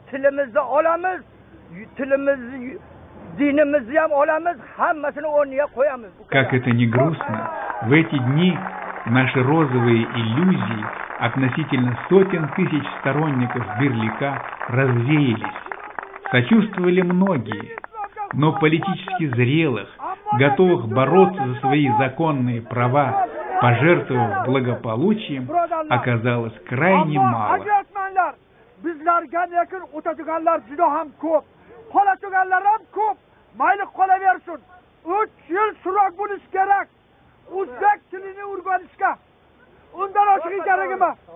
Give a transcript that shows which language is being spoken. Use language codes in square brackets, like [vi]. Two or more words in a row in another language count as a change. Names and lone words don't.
[uz] Tilimizni olamiz, tilimizni, dinimizni ham olamiz, hammasini o'rniga qo'yamiz. [ru] Как это не грустно, в эти дни наши розовые иллюзии относительно сотен тысяч сторонников Берлика развеялись. Сочувствовали многие, но политически зрелых, готовых бороться за свои законные права, пожертвовав благополучием, оказалось крайне мало. [uz] Bizlarga lekin o'tadiganlar juda ham ko'p, qoladiganlar ham ko'p. Mayli qolaversin. 3 yil surak bo'lish kerak. O'zbek tilini o'rganishga. Undan oshig'i kerak emas.